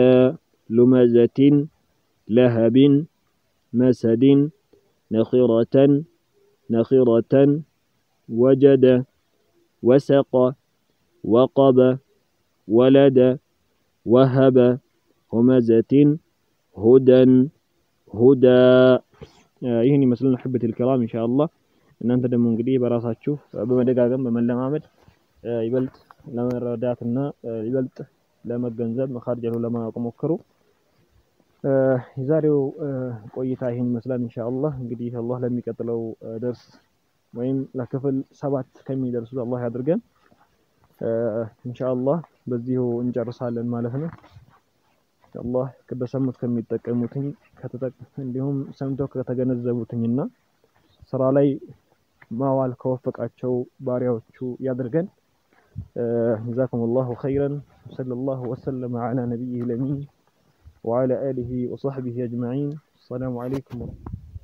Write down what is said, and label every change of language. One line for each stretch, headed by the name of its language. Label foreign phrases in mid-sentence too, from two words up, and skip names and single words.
Arabic: لمزة لهب مسد نخرة نخرة وجد وسق وقب ولد وهب همزة هدى هدى
Amharic: ይህን ይመስላል
Arabic: حبة الكرام إن شاء الله
Amharic: እናንተ ደግሞ እንግዲህ በራሳችሁ በመደጋገም በመለማመድ ይበልጥ ለመረዳትና ይበልጥ ለመገንዘብ መخارجه ለማወቅ ሞክሩ። የዛሬው ቆይታ ይህን ይመስላል ኢንሻአላህ። እንግዲህ አላህ ለሚቀጥለው ደርስ ወይም ለክፍል 7 ከሚደርሱት አላህ ያድርገን። ኢንሻአላህ በዚሁ እንጨርሳለን ማለት ነው። አላህ በሰሙት ከሚጠቀሙትኝ እንዲሁም ሰምተው ከተገነዘቡትኝና ስራ ላይ ማዋል ከወፈቃቸው ባሪያዎቹ ያድርገን።
Arabic: جزاكم الله خيرا صلى الله وسلم على نبيه الأمين وعلى آله وصحبه أجمعين. السلام عليكم.